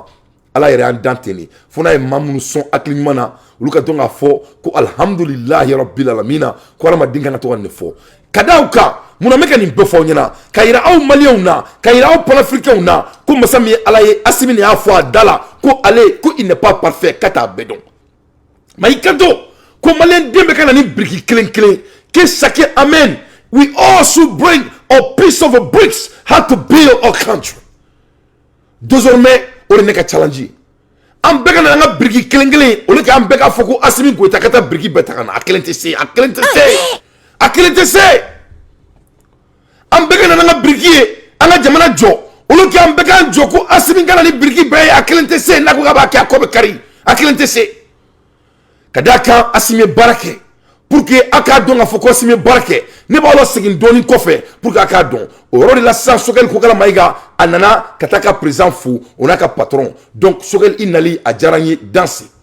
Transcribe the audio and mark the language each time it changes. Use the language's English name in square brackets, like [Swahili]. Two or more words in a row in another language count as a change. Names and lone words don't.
[Bambara] ala yɛrɛ y'an dan ten de fo n'a ye maa minnu sɔn hakili ɲuman na olu ka dɔn k'a fɔ ko [Arabic] الحمد لله رب العالمين [Bambara] ko adamaden kan ka to ka nin fɔ ka da aw kan munna n bɛ ka nin bɛɛ fɔ aw ɲɛna ka yira aw maliyɛnw na ka yira aw panafirikɛnw na ko masa min ye ala ye Assimi de y'a fɔ a da la ko ale ko [French] il n'est pas parfait [Bambara] k'a t'a bɛɛ dɔn mais i ka to ko maliyɛnden bɛ ka na ni biriki kelen kelen [French] que chacun amène [English] we all should bring a piece of a bricks how to build a country [Bambara] désormais o de ne ka challenge an bɛɛ ka na an ka biriki kelen kelen o de k'an bɛɛ k'a fɔ ko Assimi Goïta ka taa biriki bɛɛ ta ka na a kelen tɛ se a kelen tɛ se a kelen tɛ se an bɛɛ ka na an ka biriki ye an ka jamana jɔ olu k'an bɛɛ k'an jɔ ko Assimi ka na ni biriki bɛɛ ye a kelen tɛ se n'a ko k'a b'a kɛ a kɔ bɛ kari a kelen tɛ se ka d'a kan Assimi ye baara kɛ [French] pour que [Bambara] a k'a dɔn k'a fɔ ko Assimi ye baara kɛ ne b'aw la segin dɔɔni kɔfɛ [French] pour que [Bambara] a k'a dɔn o yɔrɔ de la sisan Sokɛl Kokala Maïga a nana ka taa ka président fo o n'a ka patron donc Sokɛl i nali a diyara n ye danse